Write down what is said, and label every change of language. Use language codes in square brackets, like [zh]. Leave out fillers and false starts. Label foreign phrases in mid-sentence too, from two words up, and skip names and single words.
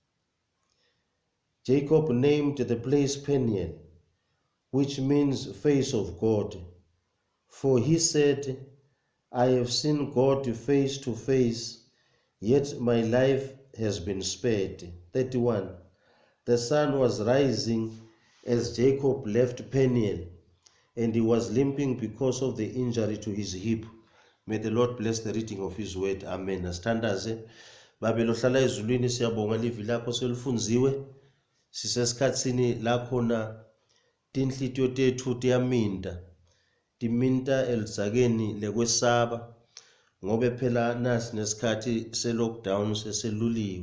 [en] Jacob named the place Peniel, which means face of God, for he said, I have seen God face to face, yet my life has been spared. 31. The sun was rising as Jacob left Peniel, and he was limping because of the injury to his hip. May the Lord bless the reading of his word. [ss] Amen. Asithandaze. Babelo hlala ezulwini, siyabonga livi lakho selifunziwe. Sisesikhatsini la khona tinhlitiyo tethu tiyaminta. Timinta elidzakeni lekwesaba, ngobe phela nasi nesikhathi se-lockdown seseluliwe.